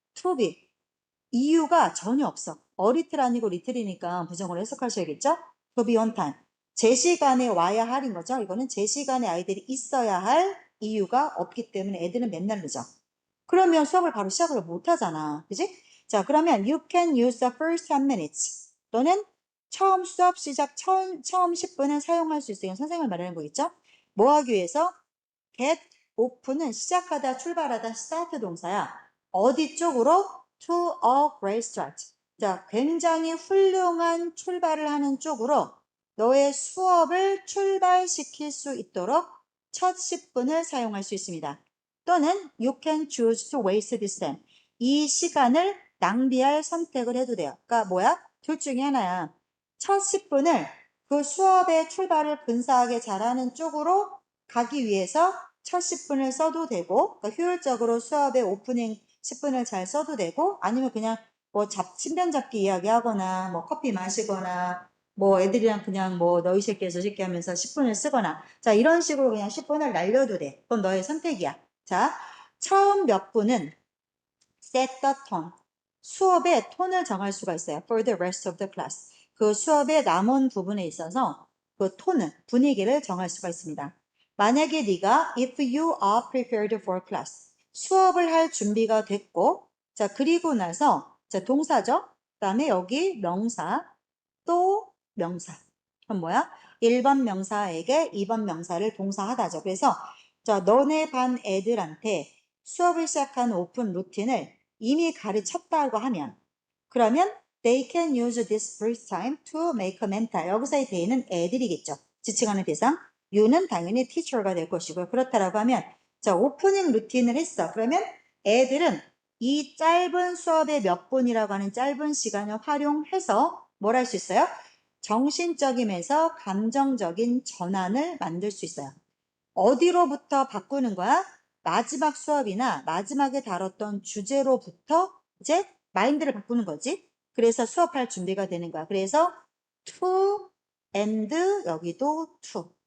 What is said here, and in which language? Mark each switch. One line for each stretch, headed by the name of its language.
English: to be.
Korean: 이유가 전혀 없어. 어리틀 아니고 리틀이니까 부정으로 해석하셔야겠죠?
English: to be on time.
Korean: 제 시간에 와야 할인 거죠. 이거는 제 시간에 아이들이 있어야 할 이유가 없기 때문에 애들은 맨날 늦어. 그러면 수업을 바로 시작을 못 하잖아. 그지?
English: 자, 그러면 you can use the first 10 minutes.
Korean: 너는 처음 수업 시작 처음 10분은 사용할 수 있어요. 선생님을 말하는 거겠죠? 뭐 하기 위해서? get open은 시작하다, 출발하다, start 동사야. 어디 쪽으로?
English: to a great start.
Korean: 자, 굉장히 훌륭한 출발을 하는 쪽으로 너의 수업을 출발시킬 수 있도록 첫 10분을 사용할 수 있습니다.
English: 또는 you can choose to waste this time.
Korean: 이 시간을 낭비할 선택을 해도 돼요. 그러니까 뭐야? 둘 중에 하나야. 첫 10분을 그 수업의 출발을 근사하게 잘하는 쪽으로 가기 위해서 첫 10분을 써도 되고, 그러니까 효율적으로 수업의 오프닝 10분을 잘 써도 되고, 아니면 그냥 뭐 신변 잡기 이야기하거나, 뭐 커피 마시거나, 뭐 애들이랑 그냥 뭐 너희 새끼 저 새끼 하면서 10분을 쓰거나, 자, 이런 식으로 그냥 10분을 날려도 돼. 그건 너의 선택이야. 자, 처음 몇 분은
English: set the tone.
Korean: 수업의 톤을 정할 수가 있어요.
English: For the rest of the class.
Korean: 그 수업의 남은 부분에 있어서 그 톤을, 분위기를 정할 수가 있습니다. 만약에 네가
English: if you are prepared for class.
Korean: 수업을 할 준비가 됐고, 자, 그리고 나서, 자, 동사죠? 그 다음에 여기 명사, 또 명사. 그럼 뭐야? 1번 명사에게 2번 명사를 동사하다죠. 그래서, 자, 너네 반 애들한테 수업을 시작한 오픈 루틴을 이미 가르쳤다고 하면, 그러면
English: they can use this first time to make a mentor.
Korean: 여기서의 they는 애들이겠죠. 지칭하는 대상. you는 당연히 teacher가 될 것이고요. 그렇다라고 하면, 자, 오프닝 루틴을 했어. 그러면 애들은 이 짧은 수업의 몇 분이라고 하는 짧은 시간을 활용해서 뭘 할 수 있어요? 정신적이면서 감정적인 전환을 만들 수 있어요. 어디로부터 바꾸는 거야? 마지막 수업이나 마지막에 다뤘던 주제로부터 이제 마인드를 바꾸는 거지. 그래서 수업할 준비가 되는 거야. 그래서 to and 여기도 to.